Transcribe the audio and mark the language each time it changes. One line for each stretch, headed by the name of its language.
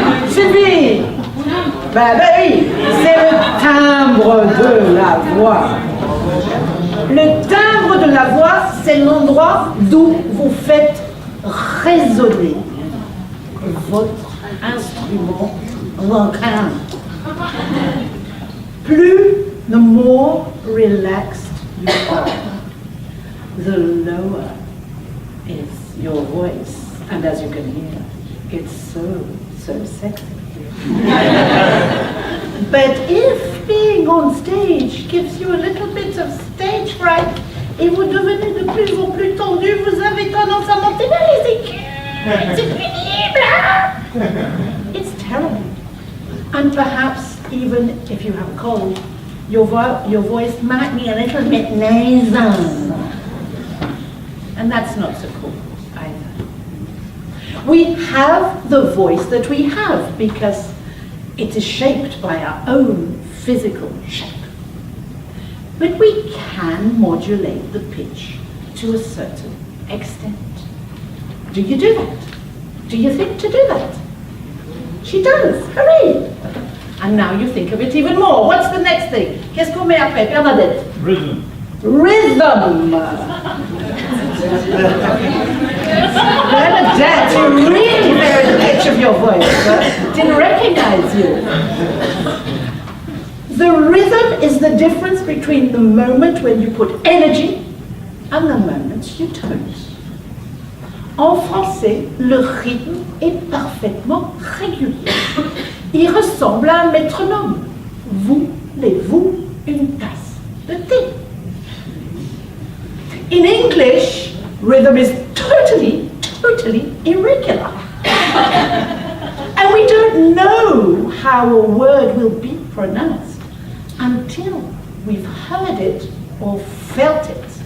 French: Sylvie. Ben oui, c'est le timbre de la voix. Le timbre de la voix, c'est l'endroit d'où vous faites résonner votre instrument vocal.
English: Plus, the more relaxed you are. the lower is your voice. And as you can hear, it's so sexy. But if being on stage gives you a little bit of stage fright,
French: et vous devenez de plus en plus tendu, vous avez tendance à monter dans les écus. C'est pénible!
English: It's terrible. And perhaps even if you have a cold, your voice might be a little bit nasal. And that's not so cool either. We have the voice that we have because it is shaped by our own physical shape. But we can modulate the pitch to a certain extent. Do you do that? Do you think to do that? She does, hooray! And now you think of it even more. What's the next thing?
French: Qu'est-ce qu'on met après, Bernadette?
English: Rhythm. Rhythm! Bernadette, you really buried the pitch of your voice. Huh? Didn't recognize you. The rhythm is the difference between the moment when you put energy and the moment you don't.
French: En français, le rythme est parfaitement régulier. Il ressemble à un métronome. Voulez-vous une tasse de thé?
English: In English, rhythm is totally irregular. And we don't know how a word will be pronounced until we've heard it or felt it.